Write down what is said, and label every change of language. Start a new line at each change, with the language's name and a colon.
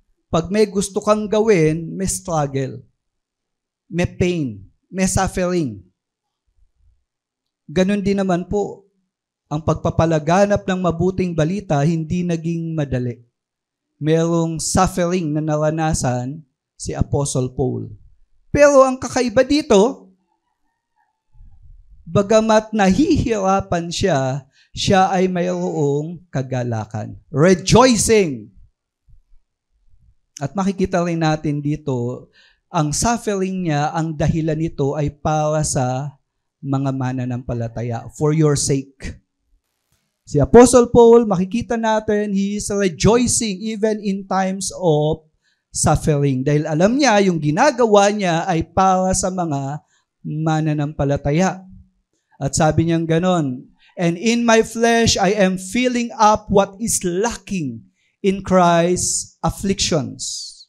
Filipino: Pag may gusto kang gawin, may struggle, may pain, may suffering. Ganon din naman po, ang pagpapalaganap ng mabuting balita hindi naging madali. Merong suffering na naranasan si Apostle Paul. Pero ang kakaiba dito, bagamat nahihirapan siya ay mayroong kagalakan. Rejoicing. At makikita rin natin dito, ang suffering niya, ang dahilan nito ay para sa mga mananampalataya.
English: For your sake. Si Apostle Paul,
Filipino: makikita natin,
English: he is rejoicing even in times of suffering.
Filipino: Dahil alam niya, yung ginagawa niya ay para sa mga mananampalataya. At sabi niyang ganon,
English: "And in my flesh, I am filling up what is lacking in Christ's afflictions."